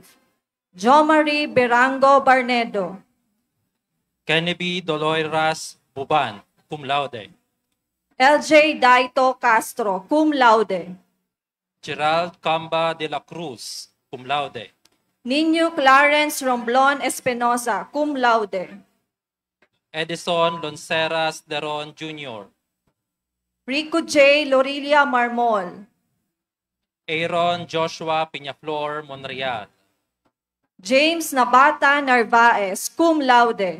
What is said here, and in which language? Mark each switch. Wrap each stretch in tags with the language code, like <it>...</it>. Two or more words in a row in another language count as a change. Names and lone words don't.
<en>Jo Marie Berango Barnedo. Kennedy Doloiras Buban,</en> <la>cum laude.</la> <en>LJ Daito Castro,</en> <la>cum laude.</la> <en>Gerald Camba de la Cruz,</en> <la>cum laude.</la> <en>Nino Clarence Romblon Espinosa,</en> <la>cum laude.</la> <en>Edison Lonceras Deron Jr., Rico J. Lorilia Marmol. Aaron Joshua Peñaflor Monreal, James Nabata Narvaez,</en> <la>cum laude.</la>